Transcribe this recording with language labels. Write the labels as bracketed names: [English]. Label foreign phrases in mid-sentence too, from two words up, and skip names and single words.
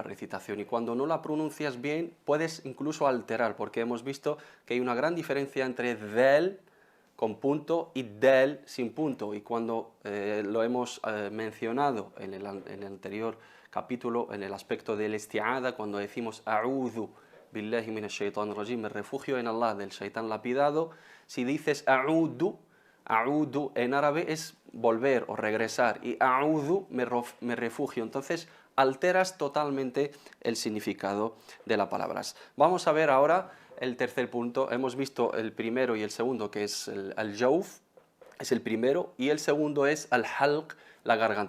[Spanish] recitación, y cuando no la pronuncias bien puedes incluso alterar, porque hemos visto que hay una gran diferencia entre del con punto y del sin punto, y cuando lo hemos mencionado en el anterior capítulo, en el aspecto del isti'adha, cuando decimos [Arabic] أعوذ بالله من الشيطان الرجيم, [Spanish] me refugio en Allah del shaitán lapidado, si dices a'udhu, a'udhu en árabe es volver o regresar, y a'udhu me refugio. Entonces alteras totalmente el significado de las palabras. Vamos a ver ahora el tercer punto. Hemos visto el primero y el segundo, que es el jawf, es el primero, y el segundo es el halq, la garganta.